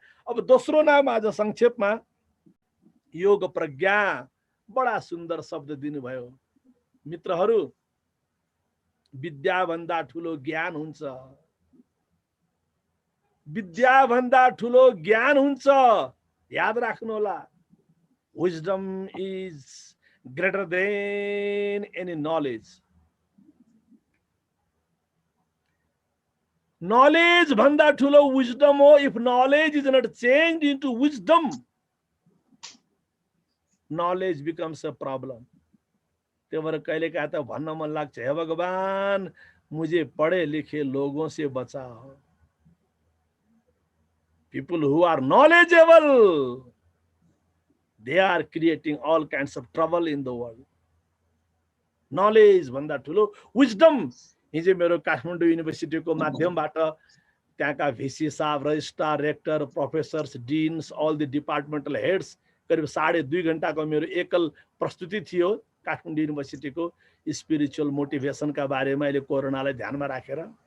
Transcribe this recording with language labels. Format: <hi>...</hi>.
<ne>अब दोस्रो नाम आज संक्षेपमा योग प्रज्ञा, बडा सुन्दर शब्द दिनुभयो। मित्रहरू, विद्या भन्दा ठुलो ज्ञान हुन्छ, विद्या भन्दा ठुलो ज्ञान हुन्छ, याद राख्नु होला।</ne> <en>Wisdom is greater than any knowledge.</en> <ne>Knowledge भन्दा ठुलो विजडम हो।</ne> <en>If knowledge is not changed into wisdom, knowledge becomes a problem.</en> <ne>त्यो भएर कहिलेकाहीँ त भन्न मन लाग्छ,</ne> <hi>हे भगवान मुझे पढे लिखे लोगों से बचाओ,</hi> <en>People who are knowledgeable They are creating all kinds of trouble in the world.</en> <ne>Knowledge भन्दा ठुलो विजडम। हिजो मेरो काठमाडौँ युनिभर्सिटीको माध्यमबाट त्यहाँका भिसी साहब, registrar, rector, professors, डिन्स,</ne> <en>all the departmental heads,</en> <ne>करिब 2.5 घण्टाको मेरो एकल प्रस्तुति थियो काठमाडौँ युनिभर्सिटीको स्पिरिचुअल मोटिभेसनका बारेमा अहिले कोरोनालाई ध्यानमा राखेर।</ne>